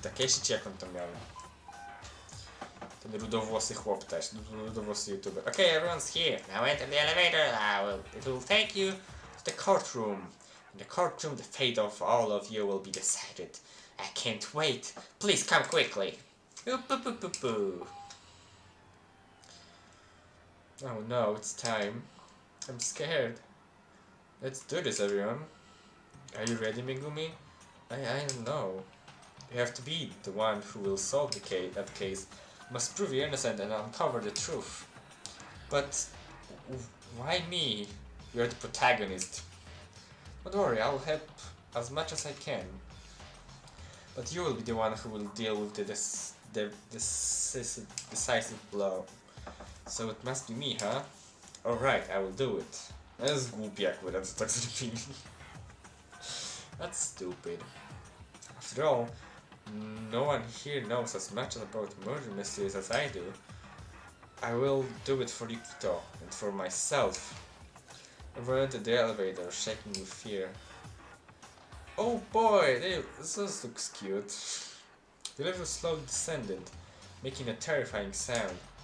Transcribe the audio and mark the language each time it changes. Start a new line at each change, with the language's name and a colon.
Polish: Takeshi czy jak on to miał? Ten rudowłosy chłop też, rudowłosy youtuber.
English: Okay, everyone's here. Now enter the elevator. It will take you to the courtroom. In the courtroom, the fate of all of you will be decided. I can't wait. Please come quickly. Boo. Oh no, it's time. I'm scared. Let's do this, everyone. Are you ready, Megumi? I don't know. You have to be the one who will solve that case. Must prove you're innocent and uncover the truth. But why me? You're the protagonist. Don't worry, I'll help as much as I can. But you will be the one who will deal with the decisive blow. So it must be me, huh? Alright, I will do it.
Polish: To jest głupie akurat, co tak zrobili.
English: That's stupid. After all, no one here knows as much about murder mysteries as I do. I will do it for Yukito and for myself. I ran into the elevator, shaking with fear. Oh boy, this looks cute. The lift slowly descended, making a terrifying sound.